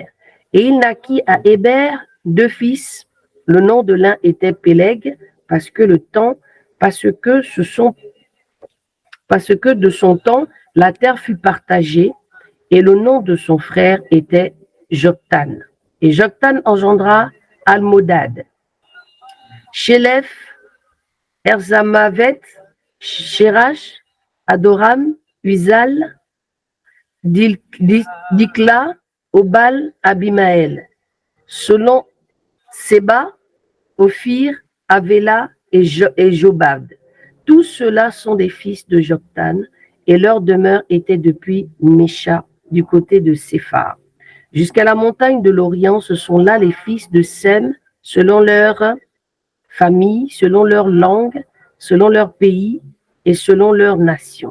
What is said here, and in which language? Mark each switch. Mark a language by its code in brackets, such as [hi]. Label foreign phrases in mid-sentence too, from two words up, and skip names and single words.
[fr] Et il naquit à Héber 2 fils. Le nom de l'un était Péleg, parce que de son temps, la terre fut partagée, et le nom de son frère était Joktan. Et Joktan engendra Almodad, Shélef, Erzamavet, Shérach, Adoram, Uzal, Dikla, Obal, Abimaël. Selon Séba, Ophir, Avela et Jobab. Tous ceux-là sont des fils de Joktan, et leur demeure était depuis Mécha, du côté de Séphar. Jusqu'à la montagne de l'Orient, ce sont là les fils de Sem, selon leur famille, selon leur langue, selon leur pays et selon leur nation.